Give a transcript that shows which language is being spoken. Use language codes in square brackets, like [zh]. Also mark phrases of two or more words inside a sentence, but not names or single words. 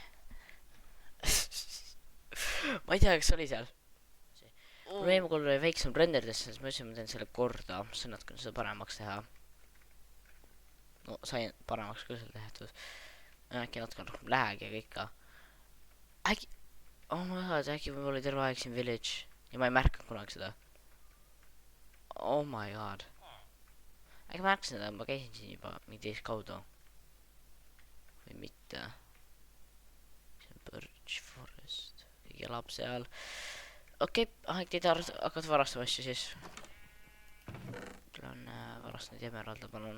[et] Ma ei tea, kas oli seal. Probleem kui oli väiksem renderdesse, siis ma ütlesin, ma teen selle korda. See on natuke seda paremaks teha. No, sain paremaks küll selle tehtud. Äkki natuke rohkem lähegi ja kõik ka. Äkki... [en] Oh my god, [et] äkki võib olla terve aeg siin village. Ja ma ei märkanud kunagi seda. [en] Oh my god. [et] Äkki märkasin seda, ma käisin siin juba mingi teist kaudu. Või mitte. See on Birch Forest. Keegi elab seal. Okei, aeg teid hakkad varastama asju siis. Küll on varastanud emeralda, palun.